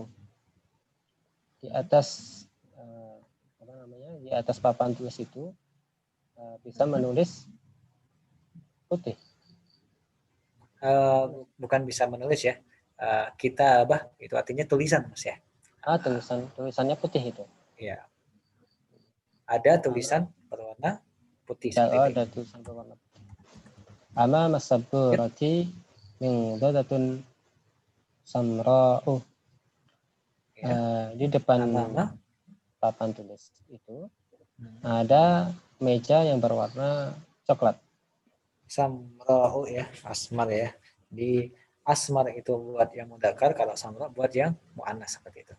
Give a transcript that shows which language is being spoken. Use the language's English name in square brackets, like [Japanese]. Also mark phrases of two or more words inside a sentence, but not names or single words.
[Indonesian] Di atas di atas papan tulis itu bisa menulis putih. Bukan bisa menulis ya. Kitabah itu artinya tulisan Mas ya. Tulisannya putih itu. Iya. Ada tulisan berwarna putih. Ada tulisan berwarna putih. [Arabic] أمام السبورة منضدة سمراء. [Indonesian] Ya. Di depan Amama. papan tulis itu Hmm. ada meja yang berwarna coklat. Samra'u ya, asmar ya. Di asmar itu buat yang mudzakkar, kalau samra buat yang muannas seperti itu.